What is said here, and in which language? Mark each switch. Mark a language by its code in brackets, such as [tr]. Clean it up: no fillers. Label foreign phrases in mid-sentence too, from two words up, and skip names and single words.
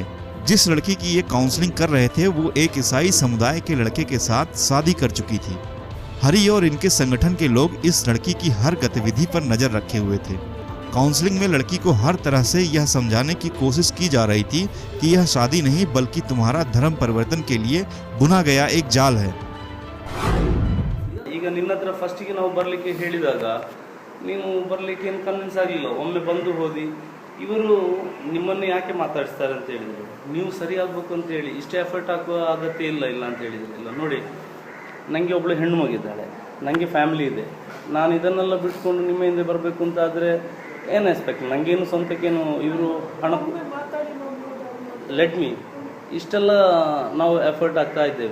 [hi] जिस लड़की की ये काउंसलिंग कर रहे थे वो एक ईसाई समुदाय के लड़के के साथ शादी कर चुकी थी। हरी और इनके संगठन के लोग इस लड़की की हर गतिविधि पर नजर रखे हुए थे। काउंसलिंग में लड़की को हर तरह से यह समझाने की कोशिश की जा रही थी कि यह शादी नहीं बल्कि तुम्हारा धर्म परिवर्तन के लिए बुना गया एक जाल है। [kn] ಈಗ ನಿನ್ನ ಹತ್ರ ಫಸ್ಟಿಗೆ ನಾವು ಬರಲಿಕ್ಕೆ ಹೇಳಿದಾಗ ನೀವು ಬರಲಿಕ್ಕೆ ಏನು ಕನ್ವಿನ್ಸ್ ಆಗಲಿಲ್ಲ, ಒಮ್ಮೆ ಬಂದು ಹೋದಿ ಇವರು ನಿಮ್ಮನ್ನು ಯಾಕೆ ಮಾತಾಡಿಸ್ತಾರೆ ಅಂತ ಹೇಳಿದರು, ನೀವು ಸರಿ ಆಗಬೇಕು ಅಂತ ಹೇಳಿ ಇಷ್ಟೇ ಎಫರ್ಟ್ ಹಾಕುವ ಅಗತ್ಯ ಇಲ್ಲ ಅಂತ ಹೇಳಿದ್ರು. ಇಲ್ಲ ನೋಡಿ, ನನಗೆ ಒಬ್ಬಳು ಹೆಣ್ಣು ಮಗಿದ್ದಾಳೆ, ನನಗೆ ಫ್ಯಾಮಿಲಿ ಇದೆ, ನಾನು ಇದನ್ನೆಲ್ಲ ಬಿಟ್ಕೊಂಡು ನಿಮ್ಮ ಹಿಂದೆ ಬರಬೇಕು ಅಂತ ಆದರೆ ಏನು ಎಕ್ಸ್ಪೆಕ್ಟ್, ನನಗೇನು ಸ್ವಂತಕ್ಕೇನು ಇವರು ಹಣ [en] let me [kn] ಇಷ್ಟೆಲ್ಲ ನಾವು ಎಫರ್ಟ್ ಆಗ್ತಾ ಇದ್ದೇವೆ.